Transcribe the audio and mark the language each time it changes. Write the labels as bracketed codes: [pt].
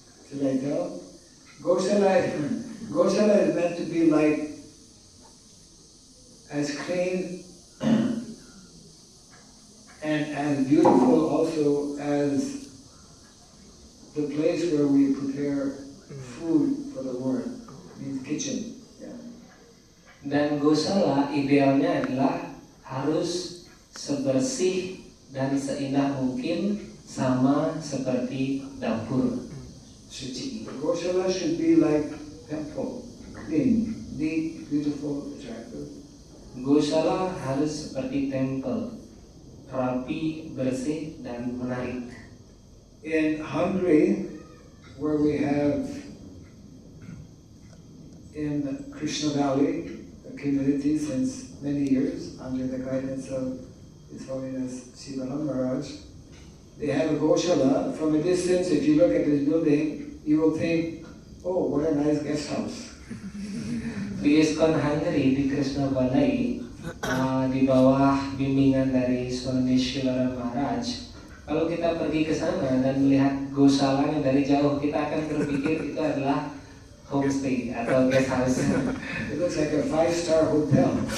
[en] Should I tell? Goshala is meant to be like as clean and as beautiful also as the place where we prepare food for the Lord, means kitchen. Yeah. [id] Dan Gosala idealnya adalah harus sebersih dan seindah mungkin sama seperti dapur suci. [en] The Goshala should be like temple, clean, neat, beautiful, attractive. [id] Gosala harus seperti tempel, rapi, bersih, dan menarik. [en] In Hungary, where we have in Krishna Valley a community since many years under the guidance of His Holiness Sivaram Maharaj, they have a Goshala. From a distance, if you look at this building, you will think, oh, what a nice guest house. [id] Di ISKCON Hungary di Krishna Valley, di bawah bimbingan dari Swami Sivaram Maharaj, kalau kita pergi ke sana dan melihat gosalanya dari jauh, kita akan berpikir itu adalah homestay atau guest house. [en] It looks like a 5-star hotel.